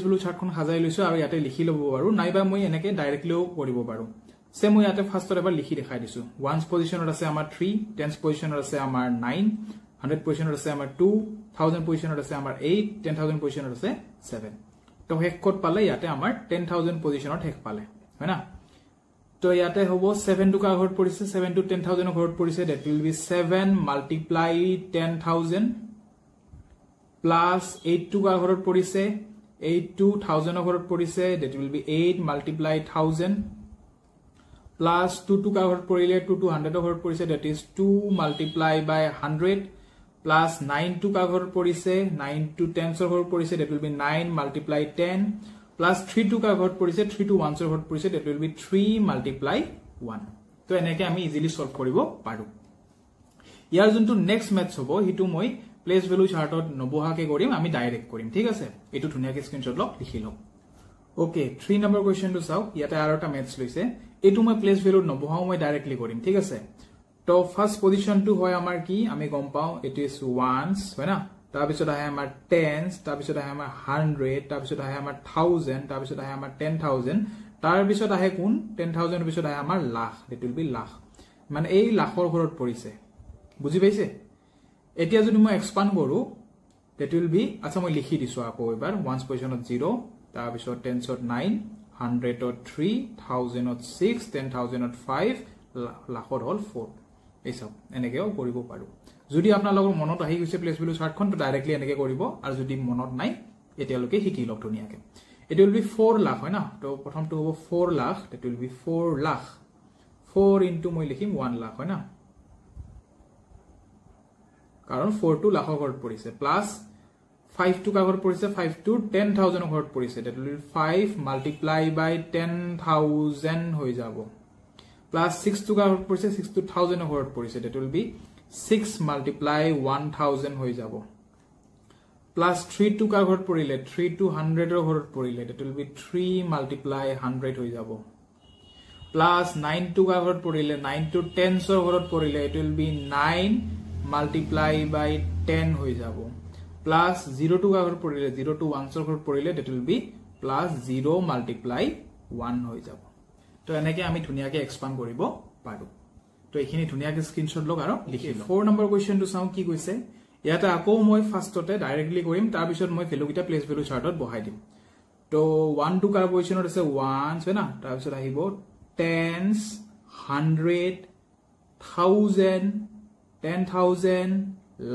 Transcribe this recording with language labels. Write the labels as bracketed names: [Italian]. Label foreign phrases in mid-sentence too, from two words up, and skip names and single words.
[English] value chartখন [Assamese] সাজাই লৈছো আৰু ইয়াতে লিখি লব পাৰো নাইবা মই এনেকে ডাইৰেক্টলিও কৰিব পাৰো সে মই ইয়াতে ফাৰ্ষ্টত এবাৰ লিখি দেখাই দিছো 1s পজিশনত আছে আমাৰ 3 10s পজিশনত আছে আমাৰ 9 100 পজিশনত আছে আমাৰ 2 1000 পজিশনত আছে আমাৰ 8 10000 পজিশনত আছে 7 তো হেক কোড পালে ইয়াতে আমাৰ 10000 পজিশনত হেক পালে হয় না তো ইয়াতে হ'ব 7 টো কাৰ ঘৰত পৰিছে 7 to 10000 ৰ ঘৰত পৰিছে [English] that will be 7 multiply 10000 [Assamese] plus 8 টো কাৰ ঘৰত পৰিছে 8 to 1000 ৰ ঘৰত পৰিছে [English] that will be 8 multiply 1000 plus [Assamese] 2 to কাৰ ঘৰত পৰিলে 2 to 100 ৰ ঘৰত পৰিছে [English] that is 2 multiply by 100 plus [Assamese] 9 to কাৰ ঘৰত পৰিছে 9 to 10s ৰ ঘৰত পৰিছে [English] that will be 9 multiply 10 plus [Assamese] 3 to কাৰ ঘৰত পৰিছে 3 to 1s ৰ ঘৰত পৰিছে [English] that will be 3 multiply 1 [Assamese] তো এনেকে আমি ইজিলি সলভ কৰিব পাৰো ইয়াৰ যোনটো [English] next maths [Assamese] হ'ব হিটো মই [English] place value chartত [Assamese] নবহাকে কৰিম আমি ডাইৰেক্ট কৰিম ঠিক আছে এটো ধুনিয়াকে স্ক্ৰিনশ্বট লওক লিখি লওক ওকে 3 [English] number questionটো [Assamese] চাও ইয়াতে আৰু এটা ম্যাথছ লৈছে এটো মই [English] place value [Assamese] নবহাও মই ডাইৰেক্টলি কৰিম ঠিক আছে তো [English] first positionটো [Assamese] হয় আমাৰ কি আমি গম পাও [English] it is ones [Assamese] হয় না তাৰ পিছত আহে আমাৰ টেন্স তাৰ পিছত আহে আমাৰ 100 তাৰ পিছত আহে আমাৰ 1000 তাৰ পিছত আহে আমাৰ 10000 তাৰ পিছত আহে কোন 10000 পিছত আহে আমাৰ লাখ [English] it will be [Assamese] লাখ মানে এই লাখৰ ঘৰত পৰিছে বুজি পাইছে এতিয়া যদি মই এক্সপান্ড কৰো [English] that will be [Assamese] আচ্ছা মই লিখি দিছো আকৌ এবাৰ [English] ones positionত [Assamese] 0 তাৰ পিছত টেন্সত 9 100ত 3 1000ত 6 10000ত 5 লাখৰ হল 4 এই সব এনেকেও কৰিব পাৰো যদি আপোনালোকৰ মনত আহি গৈছে [English] place value chartখন [Assamese] তো ডাইৰেক্টলি এনেকে কৰিব আৰু যদি মনত নাই এতিয়ালৈকে শিকি লওক ধুনিয়াকে [English] it will be 4 [Assamese] লাখ হয় না তো প্ৰথমটো হ'ব 4 লাখ [English] that will be 4 [Assamese] লাখ 4 into মই লিখিম 1 লাখ হয় না কাৰণ 4 to লাখৰ ঘৰত পৰিছে প্লাস 5 to কাগৰ পৰিছে 5 to 10000 ঘৰত পৰিছে [English] that will be 5 multiply by 10000 [Assamese] হৈ যাব plus 6 to কাগৰ পৰিছে 6 to 1000 ঘৰত পৰিছে [English] that will be 6 multiply 1000 [Assamese] হৈ যাব plus 3 to কাগৰ পৰিলে 3 to 100 ঘৰত পৰিলে [English] that will be 3 multiply 100 [Assamese] হৈ যাব plus 9 to কাগৰ পৰিলে 9 to 10 ঘৰত পৰিলে [English] it will be 9 multiply by 10 [Assamese] হৈ যাব plus 0 to কাগৰ পৰিলে 0 to 1 ঘৰত পৰিলে [English] that will be plus 0 multiply 1 [Assamese] হৈ যাব তো এনেকে আমি ধুনিয়াকে এক্সপান্ড কৰিব পাৰো তো এখিনি ধুনিয়াকে স্ক্ৰিনশ্বট লওক আৰু লিখি লওক 4 [English] number questionটো [Assamese] চাও কি কৈছে ইয়াতে আকৌ মই ফাৰ্ষ্টতে ডাইৰেক্টলি কৰিম তাৰ পিছত মই ভ্যালুকিটা [English] place value chartত [Assamese] বহাই দিম তো 1 to কাৰ পজিশনত আছে 1 হয় না তাৰ পিছত আহিব tens 100 1000 10000